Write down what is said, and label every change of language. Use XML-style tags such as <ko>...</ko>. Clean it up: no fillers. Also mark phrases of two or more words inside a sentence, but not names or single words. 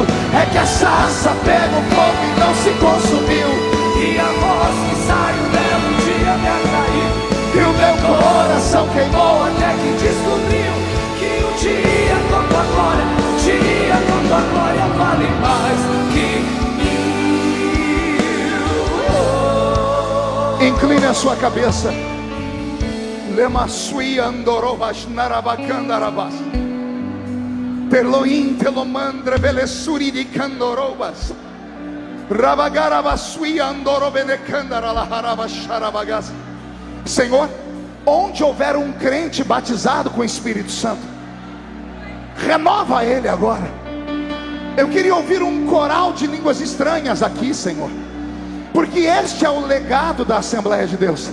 <pt>É que a sarça pegou fogo e não se consumiu, e a voz que saiu dela um dia me atraiu, e o meu coração queimou até que descobriu que um dia com tua glória, um dia com tua glória vale mais que mil. Incline a sua cabeça. Lemasui andorovas narabacandarabas. Peloim telomandre belessuri de candorobas. Rabagarabasui andorobenecandaralarabacharabagas. Senhor, onde houver um crente batizado com o Espírito Santo, renova ele agora. Eu queria ouvir um coral de línguas estranhas aqui, Senhor, porque este é o legado da Assembleia de Deus.</pt>